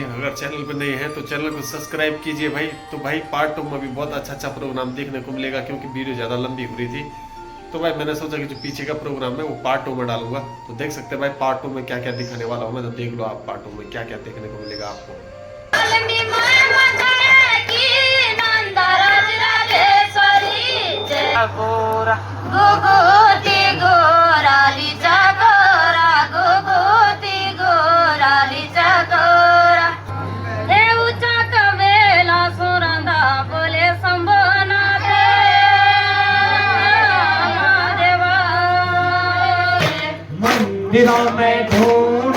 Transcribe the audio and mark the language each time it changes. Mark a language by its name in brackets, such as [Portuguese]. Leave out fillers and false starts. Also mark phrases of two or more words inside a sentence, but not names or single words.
[Hindi] अगर चैनल पर नए हैं तो चैनल को सब्सक्राइब कीजिए भाई। तो भाई पार्ट 2 में भी बहुत अच्छा प्रोग्राम देखने को मिलेगा, क्योंकि वीडियो ज्यादा लंबी हो रही थी। तो भाई मैंने सोचा कि जो पीछे का प्रोग्राम है वो पार्ट 2 में डालूंगा। तो देख सकते हैं भाई पार्ट 2 में क्या क्या दिखाने वाला हूँ मैं। तो देख लो आप पार्ट 2 में क्या क्या देखने को मिलेगा आपको। [Garhwali] अलमी माया की नंदराज राजेश्वरी जय गोरा गोगोती गोराली चकोरा गोगोती गोराली चकोरा देऊचा कवेला सुरंदा बोले संभोना देवा [Hindi] मंदिरों में ढोल